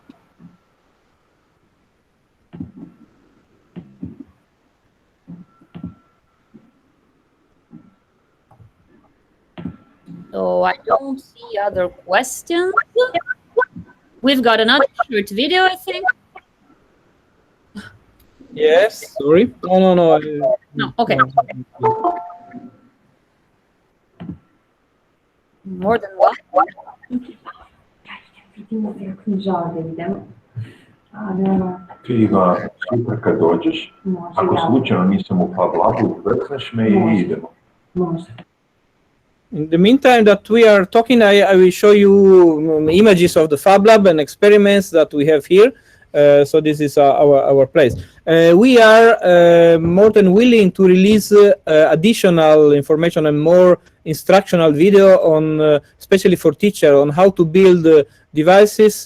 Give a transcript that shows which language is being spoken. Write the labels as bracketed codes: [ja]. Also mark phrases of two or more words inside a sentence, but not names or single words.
[en] So I don't see other questions. We've got another short video, I think. Yes, sorry. No. No, okay. More than one? [hr] Ti ga sutra kad dođeš, ako slučajno nisam u FabLabu, vrcneš me i idemo. [en] In the meantime that we are talking, I will show you images of the FabLab and experiments that we have here. So this is our place. We are more than willing to release additional information and more instructional video on, especially for teacher, on how to build devices.